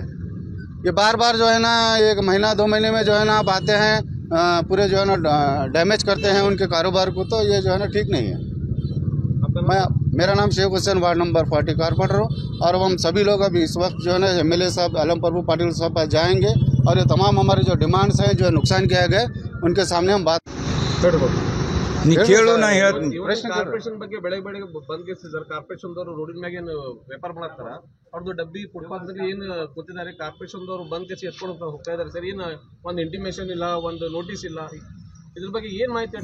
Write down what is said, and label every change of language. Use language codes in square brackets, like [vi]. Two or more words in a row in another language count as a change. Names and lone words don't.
[hi] ये बार जो है ना 1 महीना 2 महीने में जो है ना आप आते हैं, पूरे जो है ना डैमेज करते हैं उनके कारोबार को, तो ये जो है ना ठीक नहीं है। मेरा नाम शेख हुसैन, वार्ड नंबर 40 कारपेंटर हूँ। और हम सभी लोग अभी इस वक्त जो है ना MLA साहब आलम प्रभु पाटिल साहब पास जाएंगे और ये तमाम हमारे जो डिमांड्स हैं, जो नुकसान किया गया, उनके सामने हम बात [kn] ಕಾರ್ಪೊರೇಷನ್ ಬಗ್ಗೆ ಬೆಳಗ್ಗೆ ಬಂದ್ ಸರ್ ಕಾರ್ಪೊರೇಷನ್ ದವರು ರೋಡಿನ ಮ್ಯಾಗ ಏನು ವ್ಯಾಪಾರ ಮಾಡತ್ತಾರ, ಅವ್ರದ್ದು ಡಬ್ಬಿ ಫುಟ್ಪಾತ್ ಏನು ಕೂತಿದ್ದಾರೆ, ಕಾರ್ಪೊರೇಷನ್ ದವರು ಬಂದ್ ಕೇಸಿ ಎತ್ಕೊಂಡು ಹೋಗ್ತಾ ಇದ್ದಾರೆ ಸರ್. ಏನು ಒಂದು ಇಂಟಿಮೇಷನ್ ಇಲ್ಲ, ಒಂದು ನೋಟಿಸ್ ಇಲ್ಲ, ಇದ್ರ ಬಗ್ಗೆ ಏನ್ ಮಾಹಿತಿ?